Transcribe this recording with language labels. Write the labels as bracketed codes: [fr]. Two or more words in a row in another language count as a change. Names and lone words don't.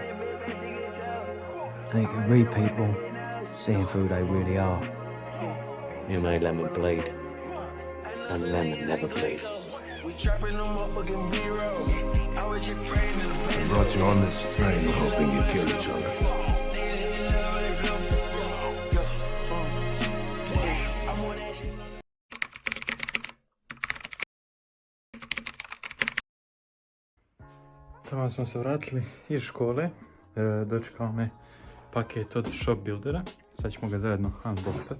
[en] And it could read people seeing who they really are. You know Lemon bleed, and Lemon never bleeds. I brought you on this train hoping you'd kill each other. [hr] Tamo smo se vratili iz škole, dočekao me paket od Shopbuildera, sad ćemo ga zajedno unboxat.